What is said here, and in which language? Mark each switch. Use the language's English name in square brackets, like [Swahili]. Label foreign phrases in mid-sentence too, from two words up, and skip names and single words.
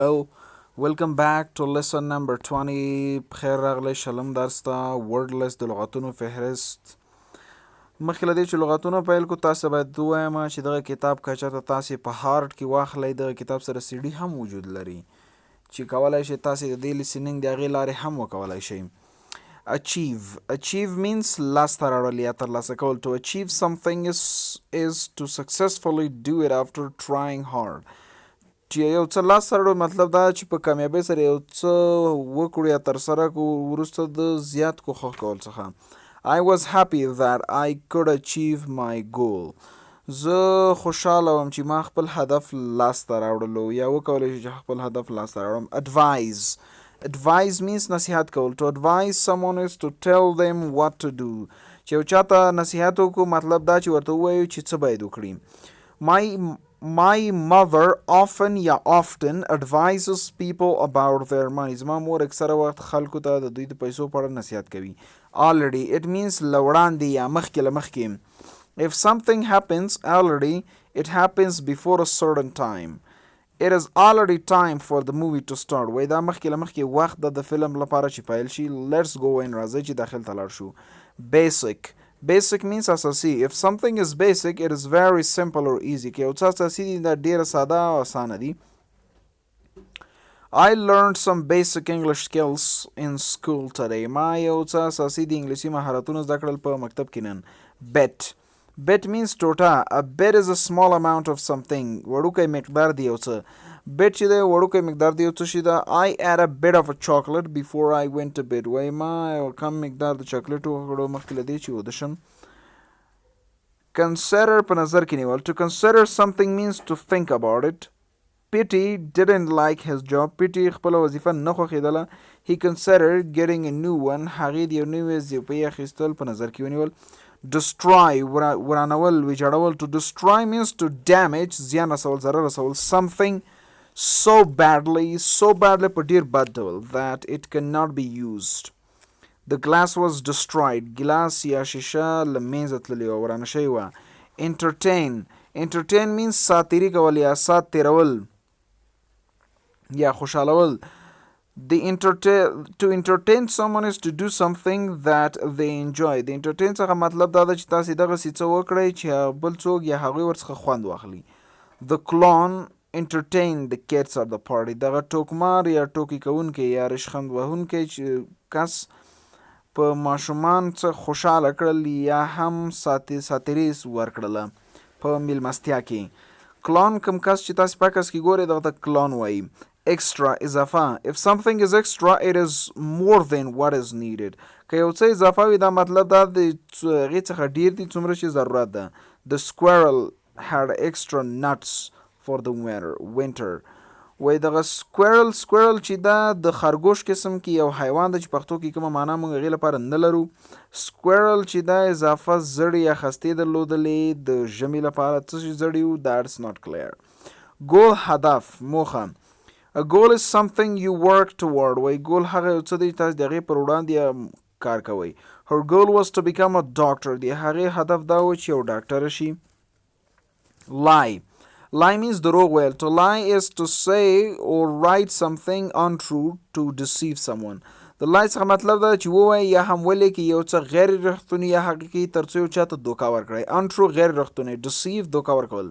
[English] Well, welcome back to lesson number 20. [Pashto] بخیر راغلی شلم درس ته wordless د لغتونو فهرست. مخکې له دې چې لغتونه پیل کو تاسو باید ووایم چې دغه کتاب که چېرته تاسې په هارډ کې واخلئ دغه کتاب سره سی ډي هم وجود لري چې کولی شئ تاسې د دې لیسنینګ د هغې لارې هم وکولی شئ. [English] Achieve means [Pashto] لاسته راوړل یا ترلاسه کول. [English] To achieve something is to successfully do it after trying hard. [Pashto] چې یو څه لاسته راوړو مطلب دا چې په کامیابۍ سره یو څه وکړو یا ترسره کړو وروسته د زیات کوښښ کول څخه. [English] I was happy that I could achieve my goal. [Pashto] زه خوشحاله وم چې ما خپل هدف لاسته راوړلو یا وکولی شو چې خپل هدف لاسته راوړم. [English] Advise means [Pashto] نصیحت کول. [English] To advise someone is to tell them what to do. [Pashto] چې یو چاته نصیحت وکړو مطلب دا چې ورته ووایو چې څه باید وکړي. [English] My mother often advises people about their money. [Pashto] زما مور اکثره وخت خلکو ته د دوی د پیسو په اړه نصیحت کوي. [English] Already it means [Pashto] له وړاندې یا مخکې له مخکې. [English] If something happens already, it happens before a certain time. It is already time for the movie to start. [Pashto] وای دا مخکې له مخکې وخت د فلم لپاره چې پیل شي. [English] Let's go in. [Pashto] راځئ چې داخل ته لاړ شو. [English] Basic means اساسي. If something is basic, it is very simple or easy. [Pashto] که یو څه اساسي دي دا ډیره ساده او اسانه دي. [English] I learned some basic English skills in school today. [Pashto] ما یو څه اساسي د انګلیسي مهارتونه زده کړل په مکتب کې نن. [English] Bet means ټوټه. A bet is a small amount of something. [Pashto] وړوکی مقدار دی یو څه. Bet چې دی وړوکی مقدار دی یو څه شي ده. [English] I ate a bit of a chocolate before I went to bed. [Pashto] وای ما یو کم مقدار د چاکلیټ وخوړو مخکې له دې چې ویده شم. Consider په نظر کې نیول. [English] To consider something means to think about it. Pity didn't like his job. Pity [Pashto] خپله وظیفه نه خوښېدله. [English] He considered getting a new one. [Pashto] هغې د یو نوي وظیفې اخیستل په نظر کې ونیول. Destroy ورانول ویجاړول. [English] To destroy means to damage [Pashto] زیان رسول ضرر رسول [English] something so badly [Pashto] په ډیر بد ډول [English] that it cannot be used. The glass was destroyed. [Pashto] ګلاس یا شیشه له منځه تللې وه ورانه شوې وه. [English] Entertain means [Pashto] ساتیري کول یا سات تیرول یا خوشحالول. [English] To entertain someone is to do something that they enjoy. [Pashto] د entertain څخه مطلب دا ده چې تاسې دغسې څه وکړئ چې بل څوک یا هغوی ورڅخه خوند واخلي. [English] The clown entertained the kids at the party. [Pashto] دغه ټوکمار یا ټوکې کوونکی یا ریشخند وهونکی چې کس په ماشومان څه خوشحاله کړل یا هم ساتیري ورکړله په میلمستیا کې. کلان کوم کس چې تاسې په عکس کې ګورئ دغه ته کلان وایي. [English] Extra اضافه. If something is extra, it is more than what is needed. [Pashto] که یو څه اضافه وي دا مطلب دا د هغې څخه ډیر دي څومره چې ضرورت ده. [English] The squirrel had extra nuts for the winter. [Pashto] وای دغه squirrel چې دا د خرګوش قسم کې یو حیوان ده چې پښتو کې کومه معنا موږ هغې لپاره نه لرو. squirrel چې دا اضافه زړې یا خستې درلودلې د ژمي لپاره څه شي زړې وو [English] that's not clear. [Pashto] goal هدف موخه. [English] A goal is something you work toward. [Pashto] وای goal هغه یو څه دی تاسو د هغې پر وړاندې کار کوئ. [English] Her goal was to become a doctor. [Pashto] د هغې هدف دا و چې یو ډاکټره شي. [English] Lie means [Pashto] دروغ ویل. [English] To lie is to say or write something untrue to deceive someone. [Pashto] د lie څخه مطلب دا چې ووایي یا هم ولیکي یو څه غیر رښتونی یا حقیقي تر څو یو چاته دوکه ورکړئ. Untrue غیر رښتونی. Deceive دوکه ورکول.